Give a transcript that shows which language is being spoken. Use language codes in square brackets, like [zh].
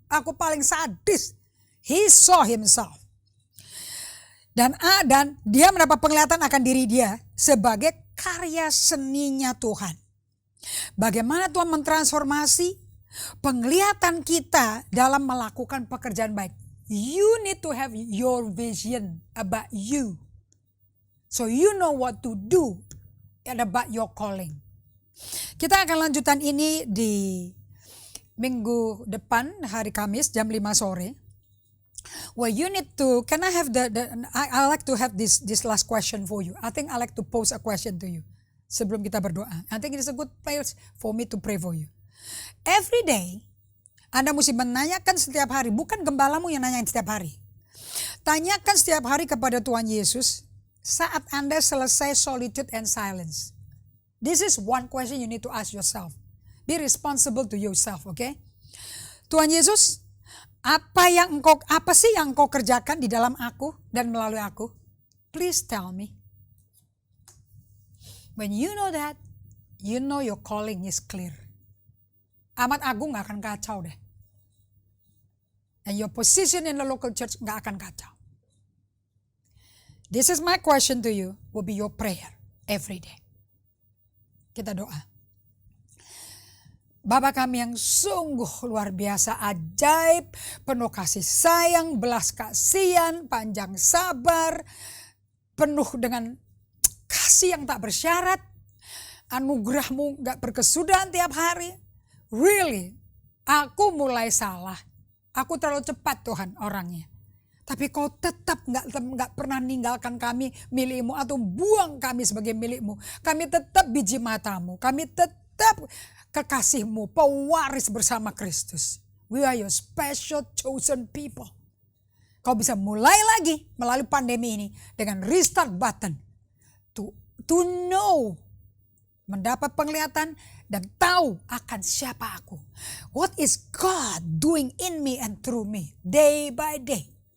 [id] Aku paling sadis. [en] He saw himself. [id] Dan dia mendapat penglihatan akan diri dia sebagai karya seninya Tuhan. Bagaimana Tuhan mentransformasi, penglihatan kita dalam melakukan pekerjaan baik. [en] You need to have your vision about you. So you know what to do and about your calling. [id] Kita akan lanjutan ini di minggu depan, hari Kamis jam 5 sore. [en] Well, you need to, can I have I like to have this last question for you. I think I like to pose a question to you [id] sebelum kita berdoa. [en] I think it is a good place for me to pray for you. Every day, [id] Anda mesti menanyakan setiap hari, bukan gembalamu yang nanyain setiap hari. Tanyakan setiap hari kepada Tuhan Yesus saat Anda selesai solitude and silence. [en] This is one question you need to ask yourself. Be responsible to yourself, okay? [id] Tuhan Yesus, apa sih yang Engkau kerjakan di dalam aku dan melalui aku? [en] Please tell me. When you know that, you know your calling is clear. [id] Amat Agung gak akan kacau deh. [en] And your position in the local church [id] gak akan kacau. [en] This is my question to you, will be your prayer every day. [id] Kita doa. Bapa kami yang sungguh luar biasa, ajaib, penuh kasih sayang, belas kasihan, panjang sabar, penuh dengan kasih yang tak bersyarat, anugerah-Mu gak berkesudahan tiap hari. [en] Really, [id] aku mulai salah. Aku terlalu cepat Tuhan orangnya. Tapi Kau tetap gak pernah ninggalkan kami milik-Mu atau buang kami sebagai milik-Mu. Kami tetap biji mata-Mu. Kami tetap kekasih-Mu, pewaris bersama Kristus. [en] We are your special chosen people. [id] Kau bisa mulai lagi melalui pandemi ini dengan restart button. [en] To know, [id] mendapat penglihatan dan tahu akan siapa aku. [en] What is God doing in me and through me day by day.